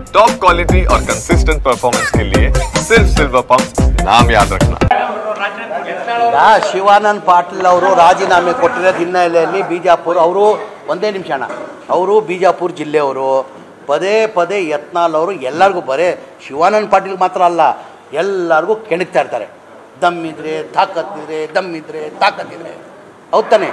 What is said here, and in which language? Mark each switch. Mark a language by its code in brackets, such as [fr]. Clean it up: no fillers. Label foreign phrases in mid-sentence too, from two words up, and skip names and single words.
[en] top quality [hi] और [en] consistent performance [hi] के लिए सिर्फ सिल्वर पंप नाम याद रखना। [kn] ಶಿವಾನಂದ ಪಾಟೀಲ್ ಅವರು ರಾಜೀನಾಮೆ ಕೊಟ್ಟಿರೋದು ಹಿನ್ನೆಲೆಯಲ್ಲಿ ಬಿಜಾಪುರ ಅವರು ಒಂದೇ ನಿಮಿಷ ಅಣ್ಣ ಅವರು ಬಿಜಾಪುರ ಜಿಲ್ಲೆಯವರು ಪದೇ ಪದೇ ಯತ್ನಾಳ್ ಅವರು ಎಲ್ಲರಿಗೂ ಬರೇ ಶಿವಾನಂದ ಪಾಟೀಲ್ ಮಾತ್ರ ಅಲ್ಲ ಎಲ್ಲರಿಗೂ ಕೆಣಕ್ತಾ ಇರ್ತಾರೆ. ದಮ್ಮಿದ್ರೆ ತಾಕತ್ತಿದ್ರೆ ದಮ್ಮಿದ್ರೆ ತಾಕತ್ತಿದ್ರೆ ಹೌದು ತಾನೆ.